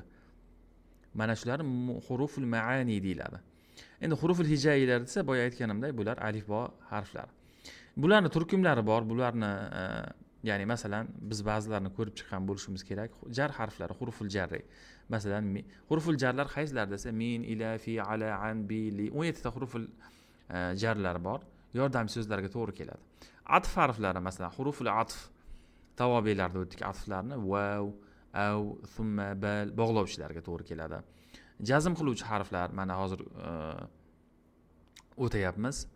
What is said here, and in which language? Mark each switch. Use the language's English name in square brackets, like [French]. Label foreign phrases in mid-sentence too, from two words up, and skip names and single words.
[Uzbek] Mana shular [Arabic] حروف المعاني [Uzbek] deyiladi. Endi huruful hijaiyalar desa, boya aytganimdek, bular alif bo harflari. Bularning turkumlari bor. Bularni ya'ni masalan biz ba'zilarini ko'rib chiqqan bo'lishimiz kerak. Jar harflari, [Arabic] حروف الجر. [Uzbek] Masalan, huruful jarlar qaysilar desa, [Arabic] من إلى في على عن ب ل [Uzbek] 17 ta huruful jarlar bor. Yordamchi so'zlarga to'g'ri keladi. Atf harflari masalan, [Arabic] حروف العطف [Uzbek] tavobelarda o'tdik atflarni [Arabic] و أو ثم بل [Uzbek] bog'lovchilarga to'g'ri keladi. Jazm qiluvchi harflar mana hozir o'tayapmiz.